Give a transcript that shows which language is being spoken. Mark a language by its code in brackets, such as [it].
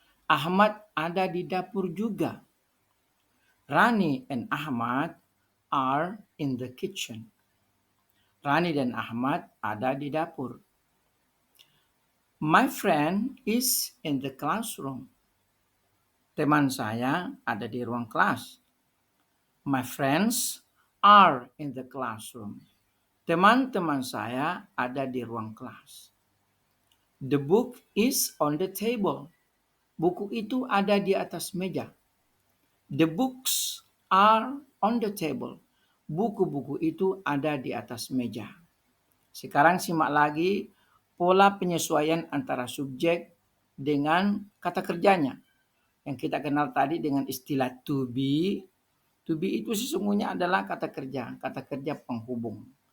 [id] Ahmad ada di dapur juga. [en] Rani and Ahmad are in the kitchen. [id] Rani dan Ahmad ada di dapur. [en] My friend is in the classroom. [id] Teman saya ada di ruang kelas. [en] My friends are in the classroom. [id] Teman-teman saya ada di ruang kelas. [en] The book is on the table. [id] Buku itu ada di atas meja. [en] The books are on the table. [id] Buku-buku itu ada di atas meja. Sekarang simak lagi pola penyesuaian antara subjek dengan kata kerjanya. Yang kita kenal tadi dengan istilah to be. To be itu sesungguhnya adalah kata kerja penghubung.